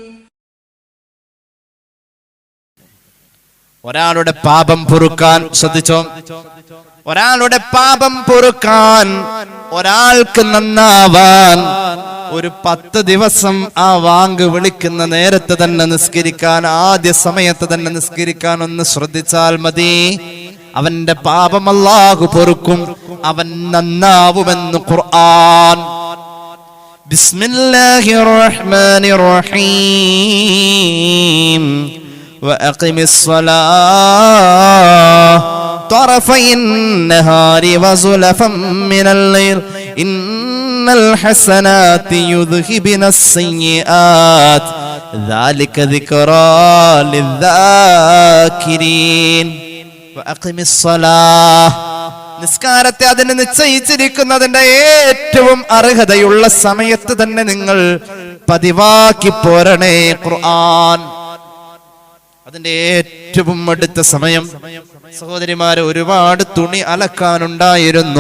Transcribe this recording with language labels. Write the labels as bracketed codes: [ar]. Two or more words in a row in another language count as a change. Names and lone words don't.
[ml] ഒരാളുടെ പാപം പൊറുക്കാൻ, ശ്രദ്ധിച്ചോ, ഒരാളുടെ പാപം പൊറുക്കാൻ, ഒരാൾക്ക് നന്നാവാൻ ഒരു 10 ദിവസം ആ വാങ്ക് വിളിക്കുന്ന നേരത്തെ തന്നെ നിസ്കരിക്കാൻ, ആദ്യ സമയത്ത് തന്നെ നിസ്കരിക്കാൻ ഒന്ന് ശ്രദ്ധിച്ചാൽ മതി. അവന്റെ പാപം അല്ലാഹു പൊറുക്കും, അവൻ നന്നാവുമെന്ന് ഖുർആൻ. [ar] بسم الله الرحمن الرحيم. وأقم الصلاة طرفي النهار وزلفا من الليل إن الحسنات يذهبن السيئات ذلك ذكرى للذاكرين. وأقم الصلاة, [ml] നിസ്കാരത്തെ അതിന് നിശ്ചയിച്ചിരിക്കുന്നതിന്റെ ഏറ്റവും അർഹതയുള്ള സമയത്ത് തന്നെ നിങ്ങൾ പതിവാക്കി പോരണേ. ഖുർആൻ അതിന്റെ ഏറ്റവും അടുത്ത സമയം. സഹോദരിമാരെ, ഒരുപാട് തുണി അലക്കാനുണ്ടായിരുന്നു.